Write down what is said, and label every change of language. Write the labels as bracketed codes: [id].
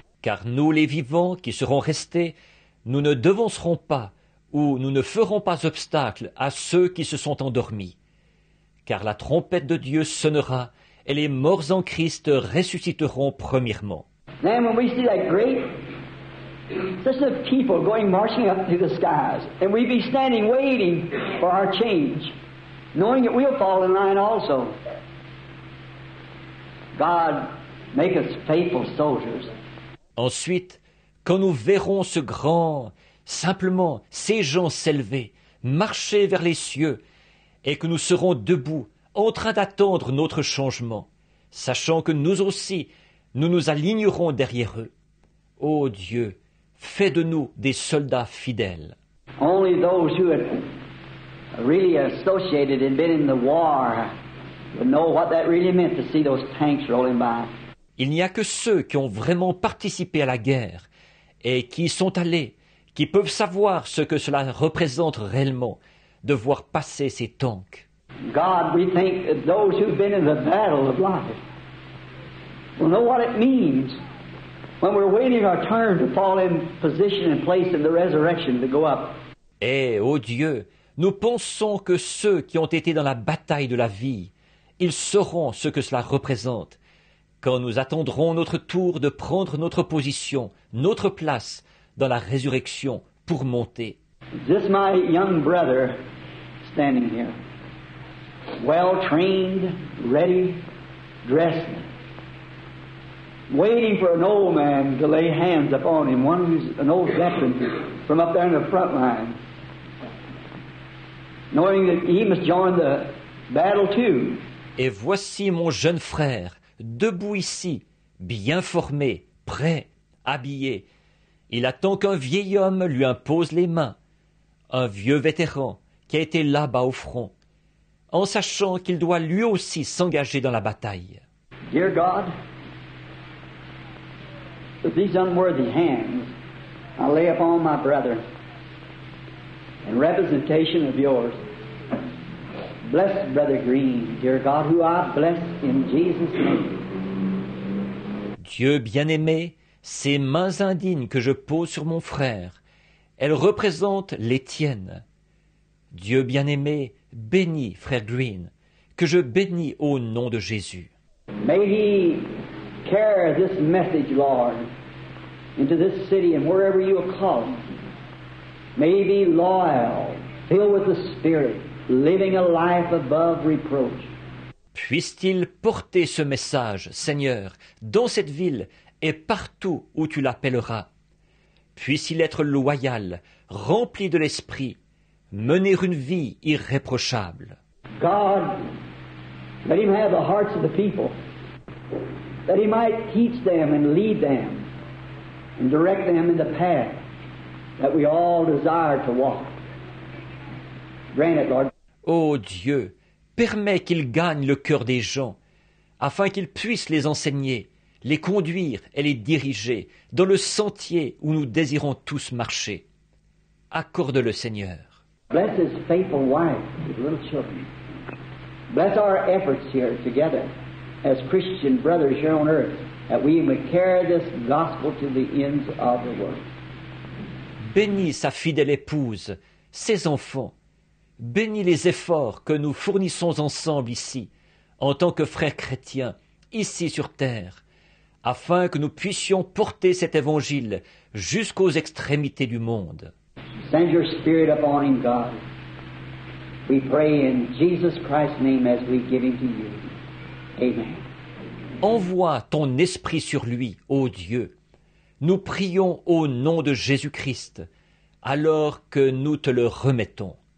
[fr] Car nous, les vivants, qui serons restés, nous ne devancerons pas, ou nous ne ferons pas obstacle à ceux qui se sont endormis. Car la trompette de Dieu sonnera, et les morts en Christ ressusciteront premièrement. [en] Then when we see that great procession of people going marching up to the skies, and we be standing waiting for our change, knowing that we'll fall in line also. God, make us faithful soldiers. [fr] Ensuite, quand nous verrons ce grand, simplement, ces gens s'élever, marcher vers les cieux, et que nous serons debout, en train d'attendre notre changement, sachant que nous aussi, nous nous alignerons derrière eux. Ô Dieu, fais de nous des soldats fidèles. [en] Only those who had really associated and been in the war would know what that really meant to see those tanks rolling by. [fr] Il n'y a que ceux qui ont vraiment participé à la guerre et qui y sont allés, qui peuvent savoir ce que cela représente réellement, de voir passer ces tanks. [en] God, we think that those who've been in the battle of life will know what it means when we're waiting our turn to fall in position and place in the resurrection to go up. [fr] Et, ô Dieu, nous pensons que ceux qui ont été dans la bataille de la vie, ils sauront ce que cela représente, quand nous attendrons notre tour de prendre notre position, notre place dans la résurrection pour monter. [en] Just my young brother standing here, well trained, ready, dressed, waiting for an old man to lay hands upon him, one who's an old veteran from up there in the front line, knowing that he must join the battle too. [fr] Et voici mon jeune frère, debout ici, bien formé, prêt, habillé. Il attend qu'un vieil homme lui impose les mains, un vieux vétéran qui a été là-bas au front, en sachant qu'il doit lui aussi s'engager dans la bataille. [en] Dear God, with these unworthy hands, I lay upon my brother in representation of yours. Bless Brother Green, dear God, who I bless in Jesus' name. [fr] Dieu bien-aimé, ces mains indignes que je pose sur mon frère, elles représentent les tiennes. Dieu bien-aimé, bénis frère Green, que je bénis au nom de Jésus. [en] May he carry this message, Lord, into this city and wherever you will call him. May he be loyal, filled with the Spirit, living a life above reproach. [fr] Puisse-t-il porter ce message, Seigneur, dans cette ville et partout où tu l'appelleras. Puisse-t-il être loyal, rempli de l'esprit, mener une vie irréprochable. [en] God, let him have the hearts of the people, that he might teach them and lead them and direct them in the path that we all desire to walk. Grant it, Lord. [fr] Ô Dieu, permets qu'il gagne le cœur des gens, afin qu'ils puissent les enseigner, les conduire et les diriger dans le sentier où nous désirons tous marcher. Accorde-le, Seigneur. [en] Bless his faithful wife, his little children. Bless our efforts here together as Christian brothers here on earth, that we may carry this gospel to the ends of the world. [fr] Bénis sa fidèle épouse, ses enfants. Bénis les efforts que nous fournissons ensemble ici, en tant que frères chrétiens, ici sur terre, afin que nous puissions porter cet évangile jusqu'aux extrémités du monde. [en] Send your Spirit upon him, God. We pray in Jesus Christ's name as we give him to you. Amen. [fr] Envoie ton esprit sur lui, ô Dieu. Nous prions au nom de Jésus-Christ, alors que nous te le remettons.